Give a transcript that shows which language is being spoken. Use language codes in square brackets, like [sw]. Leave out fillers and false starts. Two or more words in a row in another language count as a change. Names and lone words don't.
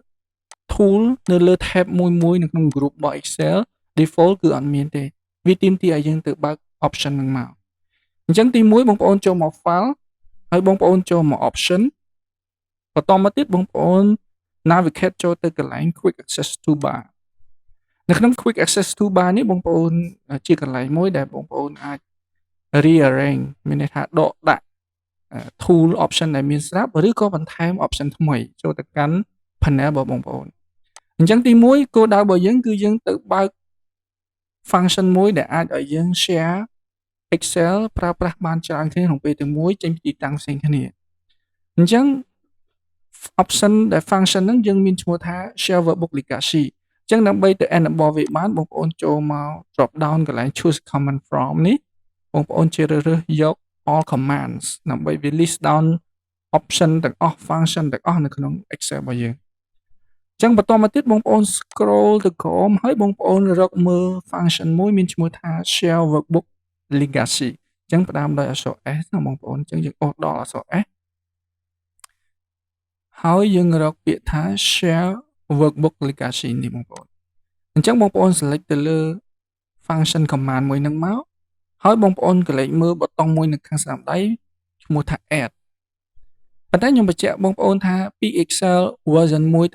[km] tool នៅលើ tab មួយនៅក្នុង group របស់ Excel default គឺអត់មានទេវាទាមទារឲ្យយើងទៅបើក option ហ្នឹងមកអញ្ចឹងទី1បងប្អូនចូលមក file ហើយបងប្អូនចូលមក option បន្តមកទៀតបងប្អូន navigate ចូលទៅកន្លែង [en] quick access toolbar [km] នៅក្នុង [en] quick access toolbar [km] នេះបងប្អូនជាកន្លែងមួយដែលបងប្អូនអាច rearrange មានន័យថាដកដាក់ [en] tool option [km] ដែលមានស្រាប់ឬក៏បន្ថែម option ថ្មីចូលទៅកាន់ panel របស់បងប្អូនអញ្ចឹងទី1គោលដៅរបស់យើងគឺយើងទៅបើក function មួយដែលអាចឲ្យយើង share Excel ប្រើប្រាស់បានច្រើនគ្នាក្នុងពេលតែមួយចេញពីទីតាំងផ្សេងគ្នាអញ្ចឹង option ដែល function ហ្នឹងយើងមានឈ្មោះថា Share Workbook Legacy អញ្ចឹងដើម្បីទៅ enable វាបានបងប្អូនចូលមក [en] drop down [km] កន្លែង [en] choose command from [km] នេះបងប្អូនជ្រើសរើសយក [en] all commands [km] ដើម្បីវា [en] list down [km] option ទាំងអស់ function ទាំងអស់នៅក្នុង Excel របស់យើងអញ្ចឹងបន្តមកទៀតបងប្អូន scroll ទៅក្រោមហើយបងប្អូនរកមើល function មួយមានឈ្មោះថា Share Workbook Legacy អញ្ចឹងផ្ដើមដោយអក្សរ S ណាបងប្អូនអញ្ចឹងយើងអូសដល់អក្សរ S ហើយយើងរកពាក្យថា Share Workbook Legacy នេះបងប្អូនអញ្ចឹងបងប្អូន select ទៅលើ [en] function command [km] មួយហ្នឹងមកហើយបងប្អូនកលេចមើលប៊ូតុងមួយនៅខាងស្ដាំដៃឈ្មោះថា add ប៉ុន្តែខ្ញុំបញ្ជាក់បងប្អូនថាពី Excel version 1ទៅ